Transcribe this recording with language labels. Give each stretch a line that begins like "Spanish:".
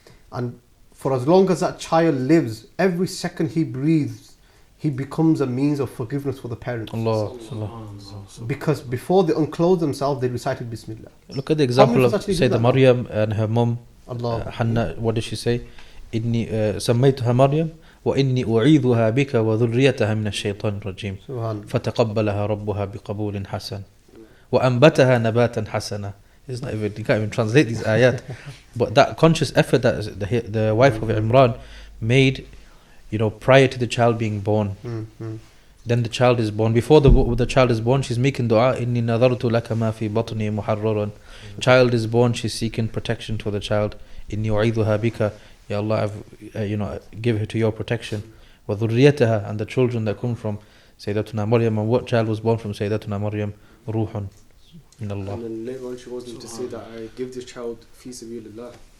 English: And for as long as that child lives, every second he breathes, he becomes a means of forgiveness for the parents. Allah. Because before they unclothe themselves, they recited Bismillah. Look at the example of Sayyidah Maryam and her mum, Hannah. What did she say?
Arabic: إني سميتها مريم وإني أعيذها بك وذريتها من الشيطان الرجيم فتقبلها ربها بقبول حسن وأنبتها نباتا حسنا.
English: It's not even, you can't even translate these ayat. But that conscious effort that the wife of Imran made, prior to the child being born. Then the child is born. Before the child is born, she's making dua.
Arabic: إني نذرت لك ما في بطني محررا.
English: Child is born, she's seeking protection for the child.
Arabic: إني أعيذها بك.
English: Ya Allah, give her to your protection. وذريتها, and the children that come from Sayyidatuna Maryam. And what child was born from Sayyidatuna Maryam?
Arabic: Ruhun min Allah.
English: And then later on she goes on to say that I give this child fi sabilillah.